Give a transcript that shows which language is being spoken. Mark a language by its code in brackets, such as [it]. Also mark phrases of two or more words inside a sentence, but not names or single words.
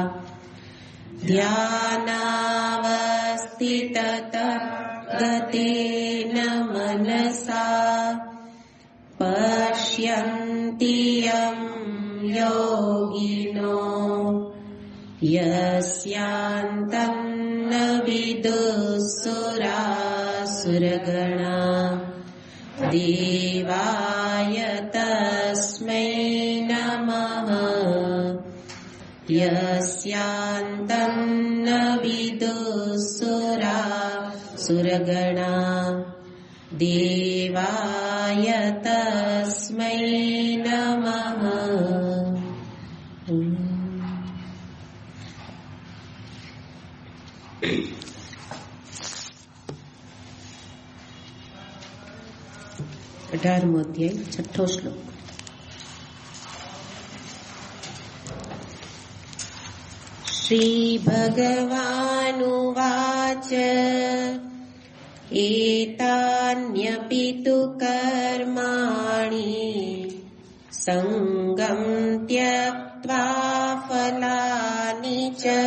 [sa] ध्यानावस्थिततगतेन मनसा पश्यन्ति यं योगिनो यस्यान्तं न विदुःसुरासुरगणा देवाय तस्मै नमः। यस्यान्तं न विदुःसुरासुरगणा देवाय तस्मै नमः। [gu] 18મો અધ્યાય 6થો શ્લોક। [sa] श्रीभगवानुवाच एतान्यपि तु कर्माणि सङ्गं त्यक्त्वा फलानि च